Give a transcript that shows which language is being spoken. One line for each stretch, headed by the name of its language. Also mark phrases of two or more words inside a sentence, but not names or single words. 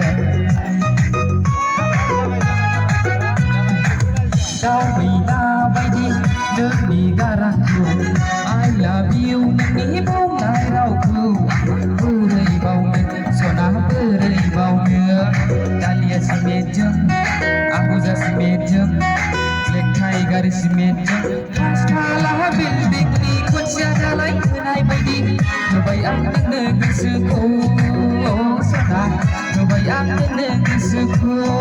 Bodo: दाउ मैना बायदि नोंनि गारांखौ
English: I love you
Bodo: नोंनि बुंनाय रावखौ आं बोरै बावनो सना बोरै बावनो दालिया सिमेन्टजों आबुजा सिमेन्टजों Black Tiger simenjों पासकाला बिल्डिंनि खुन्थिया दालाय होनाय बायदि होबाय आं नोंनो गोसोखौ सना होबाय आं नोंनो गोसोखौ